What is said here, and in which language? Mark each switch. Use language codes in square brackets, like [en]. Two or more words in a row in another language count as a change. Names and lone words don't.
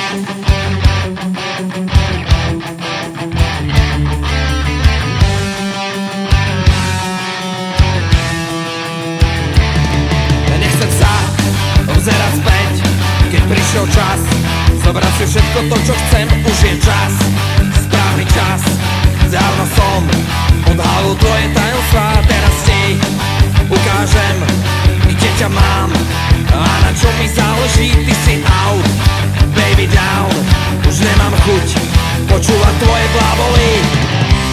[sk] Nechcem sa obzerať späť, keď prišiel čas zobrať si všetko to, čo chcem, už je čas, správny čas. Dávno som odhalil tvoje tajomstvá, teraz ti ukážem, kde ťa mám a na čo mi záleží. Ty si out, [en] baby down, [sk] už nemám chuť počúvať tvoje bláboli.